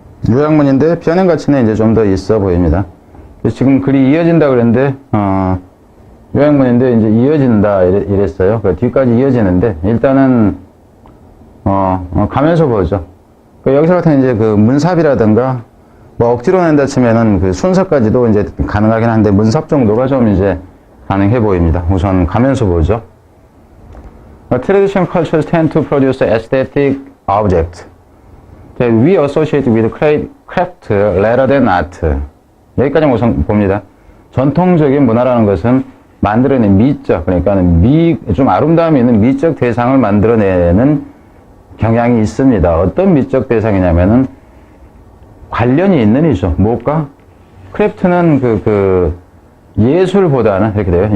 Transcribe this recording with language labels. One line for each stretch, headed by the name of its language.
Korean: 요약문인데 변형 가치는 이제 좀 더 있어 보입니다. 지금 글이 이어진다 그랬는데 요약문인데 이제 이어진다 이랬어요. 그 뒤까지 이어지는데 일단은 가면서 보죠. 여기서 같은 이제 그 문삽이라든가 뭐 억지로 낸다 치면은 그 순서까지도 이제 가능하긴 한데 문삽 정도가 좀 이제 가능해 보입니다. 우선 가면서 보죠.
English: Traditional cultures tend to produce aesthetic objects that we associate with craft rather than art.
Korean: 여기까지 우선 봅니다. 전통적인 문화라는 것은 만들어낸 미적, 그러니까 좀 아름다움이 있는 미적 대상을 만들어내는 경향이 있습니다. 어떤 미적 대상이냐면은 관련이 있는 이죠. 뭘까? 크래프트는 예술보다는 이렇게 돼요.